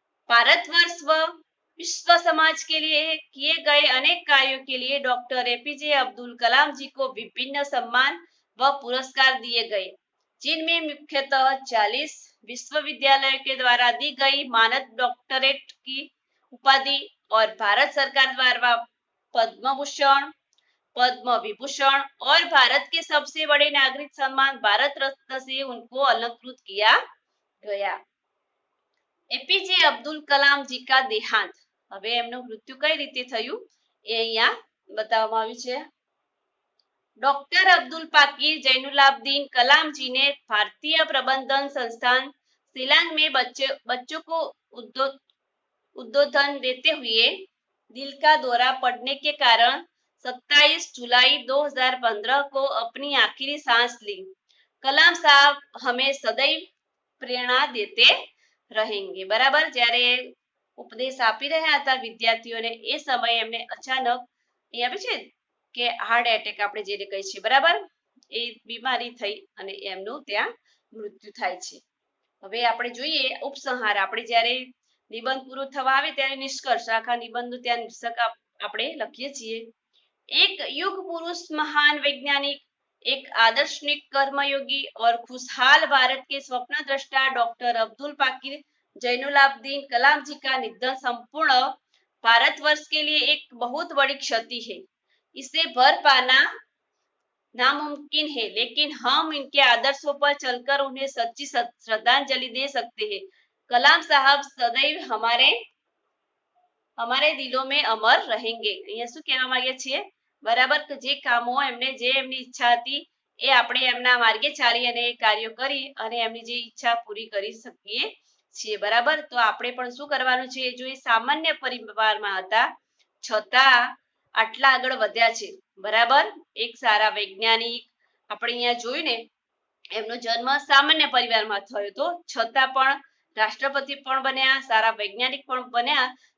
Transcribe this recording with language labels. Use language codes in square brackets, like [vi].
[hi] भारतवर्ष व विश्व समाज के लिए किए गए अनेक कार्यों के लिए डॉक्टर एपीजे अब्दुल कलाम जी को विभिन्न सम्मान व पुरस्कार दिए गए, जिनमें मुख्यतः 40 विश्वविद्यालयों के द्वारा दी गई मानद डॉक्टरेट की उपाधि और भारत सरकार द्वारा पद्म भूषण, पद्म विभूषण और भारत के सबसे बड़े नागरिक सम्मान भारत रत्न से उनको अलंकृत किया गया। एपीजे अब्दुल कलाम जी का देहांत। [gu] હવે એમનું મૃત્યુ કઈ રીતે થયું એ અહીંયા બતાવવામાં આવ્યું છે। [hi] डॉक्टर अब्दुल पाकिर जैनुलाब्दीन कलाम जी ने भारतीय प्रबंधन संस्थान शिलांग में बच्चों को उद्बोधन देते हुए दिल का दौरा पड़ने के कारण 27 जुलाई 2015 को अपनी आखिरी सांस ली। कलाम साहब हमें सदैव प्रेरणा देते रहेंगे। [gu] बराबर, જ્યારે ઉપદેશ આપી રહ્યા હતા વિદ્યાર્થીઓને એ સમયે એમને અચાનક અહીંયા આપે છે કે હાર્ટ એટેક આપણે જેને કહીએ છીએ, બરાબર, એ બીમારી થઈ અને એમનું ત્યાં મૃત્યુ થાય છે। હવે આપણે જોઈએ ઉપસંહાર। આપણે જ્યારે નિબંધ પૂરો થવા આવે ત્યારે નિષ્કર્ષ, આખા નિબંધનું ત્યાં નિષ્કર્ષ આપણે લખીએ છીએ। [hi] एक युग पुरुष महान वैज्ञानिक, एक आदर्शनिक कर्मयोगी और खुशहाल भारत के स्वप्न दृष्टा डॉक्टर अब्दुल पाकिर जैनुलाब्दीन कलाम जी का निधन संपूर्ण भारतवर्ष के लिए एक बहुत बड़ी क्षति है। इसे भर पाना नामुमकिन है, लेकिन हम इनके आदर्शों पर चलकर उन्हें सच्ची श्रद्धांजलि दे सकते हैं। कलाम साहब सदैव हमारे दिलों में अमर रहेंगे। [gu] અહીંયા શું કહેવા માંગે છે, બરાબર, કે જે કામો એમને જે એમની ઈચ્છા હતી એ આપણે એમના માર્ગે ચાલી અને કાર્યો કરી અને એમની જે ઈચ્છા પૂરી કરી શકીએ છીએ। બરાબર, તો આપણે પણ શું કરવાનું છે, જો એ સામાન્ય પરિવારમાં હતા છતાં આટલા આગળ વધ્યા છે, બરાબર, એક સારા વૈજ્ઞાનિક, આપણે અહીંયા જોયું ને એમનો જન્મ સામાન્ય પરિવારમાં થયો હતો છતાં પણ રાષ્ટ્રપતિ પણ બન્યા, સારા વૈજ્ઞાનિક પણ બન્યા।